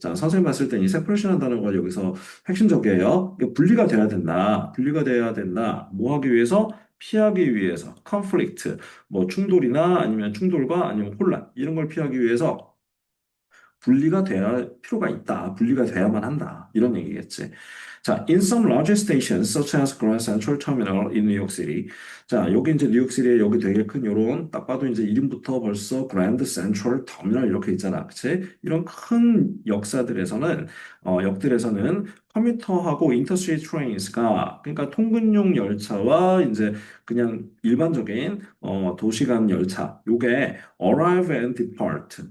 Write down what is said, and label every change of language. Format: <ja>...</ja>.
<ko>자, 선생님 봤을 때 이 separation 한다는 거 여기서 핵심적이에요. 이게 분리가 돼야 된다. 분리가 돼야 된다. 뭐 하기 위해서? 피하기 위해서. conflict. 뭐 충돌이나 아니면 충돌과 아니면 혼란. 이런 걸 피하기 위해서 분리가 돼야 필요가 있다. 분리가 돼야만 한다. 이런 얘기겠지.</ko> <en>자, in some large stations such as Grand Central Terminal in New York City.</en> <ko>자, 여기 이제 뉴욕시티에 여기 되게 큰 요런 딱 봐도 이제 이름부터 벌써 그랜드 센트럴 터미널 이렇게 있잖아. 그치? 이런 큰 역사들에서는 역들에서는 커뮤터하고 인터스트리트 트레인스가 그러니까 통근용 열차와 이제 그냥 일반적인 도시간 열차 요게</ko> <en>arrive and depart.</en>